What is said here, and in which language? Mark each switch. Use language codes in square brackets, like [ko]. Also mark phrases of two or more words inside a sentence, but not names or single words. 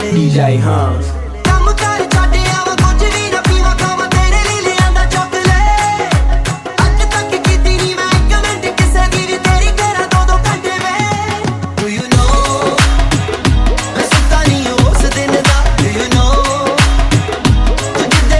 [pa] DJ Hans ਕੰਮ ਕਰ ਛੱਡ ਆਵਾਂ ਕੁਝ ਵੀ ਨਾ ਪੀਵਾਂ ਖਾਵਾਂ ਤੇਰੇ ਲਈ ਲਿਆਂਦਾ ਚਾਕਲੇਟ ਅੱਜ ਤੱਕ ਕੀਤੀ ਨਹੀਂ ਮੈਂ ਇੱਕ ਮਿੰਟ ਕਿਸੇ ਦੀ ਵੀ ਤੇਰੀ ਕਰਾਂ ਦੋ ਘੰਟੇ ਵੇ [en] Do you know [pa] ਮੈਂ ਸੁੱਤਾ ਨਹੀਂ ਉਸ ਦਿਨ ਦਾ [en] Do you know [pa] ਤੂੰ ਜਿੱਦੇ